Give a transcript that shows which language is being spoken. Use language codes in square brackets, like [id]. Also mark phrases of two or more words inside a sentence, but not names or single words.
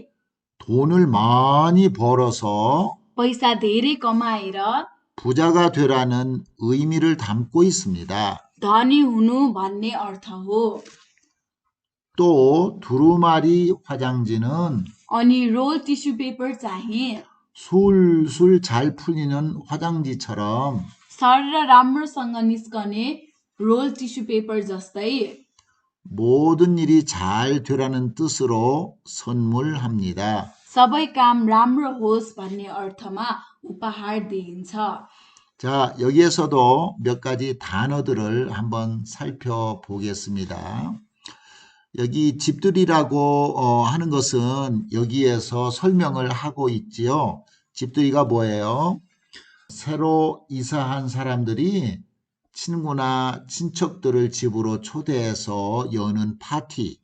[ko] 돈을 많이 벌어서 [ne] पैसा धेरै कमाएर [ko] 부자가 되라는 의미를 담고 있습니다. [ne] धनी हुनु भन्ने अर्थ हो। [ko] 또 두루마리 화장지는 [ne] अनि [en] roll tissue paper [ne] चाहिँ [ko] 술술 잘 풀리는 화장지처럼 [ne] सरर राम्रोसँग निस्कने [en] roll tissue paper [ne] जस्तै [ko] 모든 일이 잘 되라는 뜻으로 선물합니다. [ne] सबै काम राम्रो होस् भन्ने अर्थमा उपहार दिइन्छ। [ko] 자, 여기에서도 몇 가지 단어들을 한번 살펴보겠습니다. 여기 집들이라고 하는 것은 여기에서 설명을 하고 있지요. 집들이가 뭐예요? 새로 이사한 사람들이 친구나 친척들을 집으로 초대해서 여는 파티.